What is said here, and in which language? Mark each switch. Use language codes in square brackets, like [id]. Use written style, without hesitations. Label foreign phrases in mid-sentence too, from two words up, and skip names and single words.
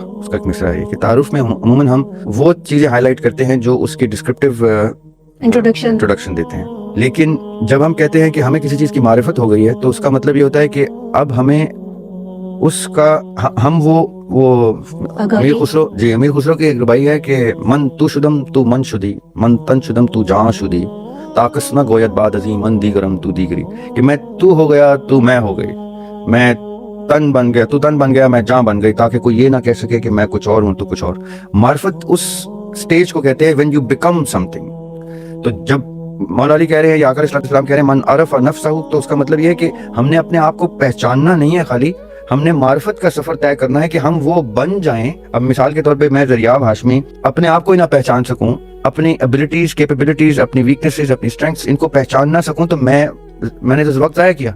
[ur] اس کا ایک مصرع ہے کہ تعارف میں عموماً ہم وہ چیزیں ہائی لائٹ کرتے ہیں جو اس کی [en] descriptive introduction [ur] دیتے ہیں, لیکن جب ہم کہتے ہیں کہ ہمیں کسی چیز کی معرفت ہو گئی ہے تو اس کا مطلب یہ ہوتا ہے کہ اب ہمیں اس کا ہم وہ امیر خسرو کی ایک ربائی ہے کہ [fa] من تو شدم تو من شدی, من تن شدم تو جان شدی, طاقت نہ گوید بعد عظیم من دیگرم تو دیگری, [ur] کہ میں تو ہو گیا تو میں ہو گئی, میں تن بن گیا تو تن بن گیا, میں جان بن گئی, تاکہ کوئی یہ نہ کہہ سکے کہ میں کچھ اور ہوں تو کچھ اور. معرفت اس سٹیج کو کہتے ہیں [en] when you become something. [ur] تو جب مولا علی کہہ رہے ہیں یا آقا علیہ السلام کہہ رہے ہیں [ar] من عرف نفسہ, [ur] تو اس کا مطلب یہ ہے کہ ہم نے اپنے آپ کو پہچاننا نہیں ہے, خالی ہم نے معرفت کا سفر طے کرنا ہے کہ ہم وہ بن جائیں. اب مثال کے طور پہ میں دریاب ہاشمی اپنے آپ کو ہی نہ پہچان سکوں, اپنی [en] abilities, capabilities, [ur] اپنی ویکنیسز, اپنی اسٹرینگس, ان کو پہچان نہ سکوں, تو میں نے تو وقت ضائع کیا.